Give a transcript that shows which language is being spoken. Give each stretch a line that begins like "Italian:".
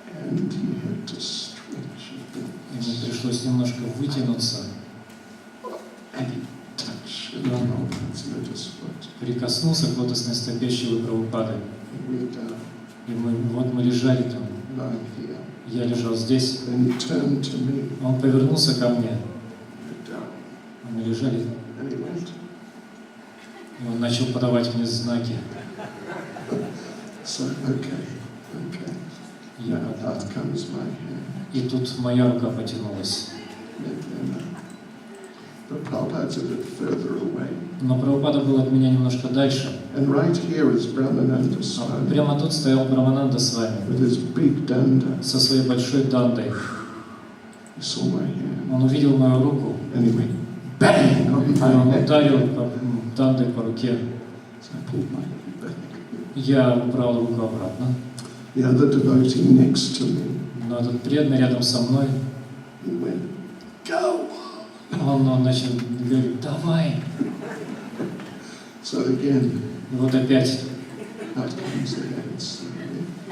English: And he had to stretch a bit.
Russian: Ему пришлось немножко вытянуться.
English: And he touched Prabhupada's lotus foot.
Russian: Прикоснулся к лотосной стопе Шрилы Прабхупады.
English: And we were down.
Russian: И мы лежали там.
English: Lying here.
Russian: Я лежал здесь.
English: Then he turned to me.
Russian: Он повернулся ко мне.
English: We're down.
Russian: Мы лежали.
English: And he went.
Russian: И он начал подавать мне знаки.
English: So, okay.
Russian: Я
English: Now out comes my hand.
Russian: И тут моя рука потянулась.
English: But Prabhupada's a bit further away.
Russian: Но Прабхупада был от меня немножко дальше.
English: And right here is Brahmananda Swami.
Russian: Прямо тут стоял Брахмананда Свами.
English: With his big danda.
Russian: Со своей большой дандой.
English: He saw my hand.
Russian: Он увидел мою руку.
English: And he went bang on my
Russian: Он
English: head.
Russian: ударил дандой по руке.
English: So I pulled my hand back.
Russian: Я убрал руку обратно.
English: The other devotee next to me.
Russian: Но этот преданный рядом со мной.
English: He went, go!
Russian: Он начал говорить, давай.
English: So again.
Russian: И вот опять.
English: Out comes the hand slowly.